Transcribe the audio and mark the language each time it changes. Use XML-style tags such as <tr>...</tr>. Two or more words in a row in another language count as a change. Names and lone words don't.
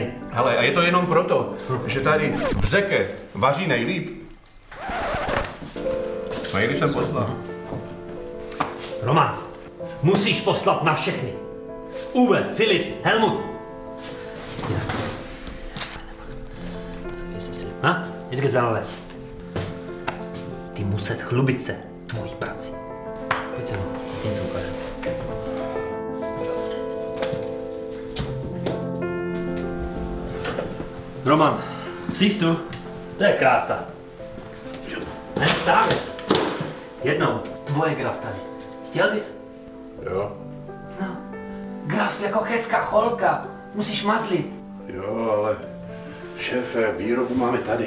<cs>Hele, a je to jenom proto, že tady v řeke vaří nejlíp. Maily jsem poslal. Roman, musíš poslat na všechny. Uwe, Filip, Helmut. Jasně.</cs> <de>Ha? Jetzt geht's ale.</de> <cs>Ty muset chlubit se tvojí prací. Pojď se mnou, ti něco ukážu.</cs> <de>Roman, siehst du?</de> <cs>To je krása. Ne, stáves. Jednou, tvoje graf tady. Chtěl bys? Jo. No, graf jako hezká cholka. Musíš mazlit. Jo, ale šéfe, výrobu máme tady.</cs>